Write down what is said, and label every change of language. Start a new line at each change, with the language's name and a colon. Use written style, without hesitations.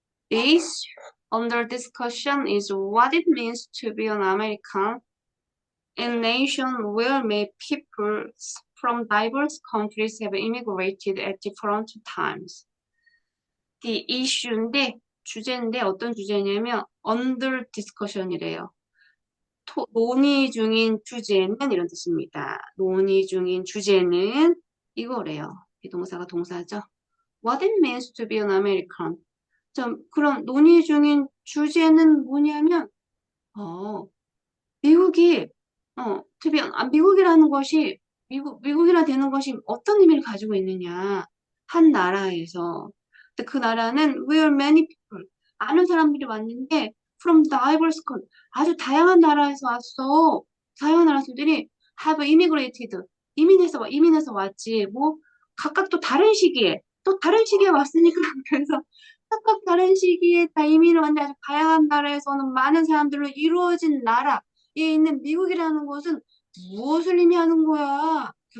English: The issue under discussion is what it means to be an American in a nation where many people from diverse countries have immigrated at different times. The issue
Korean: 인데 주제인데 어떤 주제냐면
English: under discussion
Korean: 이래요. 논의 중인 주제는 이런 뜻입니다. 논의 중인 주제는 이거래요. 비동사가 동사죠.
English: What it means to be an American.
Korean: 그럼 논의 중인 주제는 뭐냐면 어, 미국이 미국이라는 것이 미국이라 되는 것이 어떤 의미를 가지고 있느냐 한 나라에서 근데 그 나라는
English: where many people
Korean: 많은 사람들이 왔는데
English: from diverse country
Korean: 아주 다양한 나라에서 왔어 다양한 나라 사람들이
English: have immigrated
Korean: 이민해서 왔지 뭐 각각 또 다른 시기에 왔으니까 그래서 각각 다른 시기에 다 이민을 왔는데 아주 다양한 나라에서는 많은 사람들로 이루어진 나라 에 있는 미국이라는 것은 무엇을 의미하는 거야?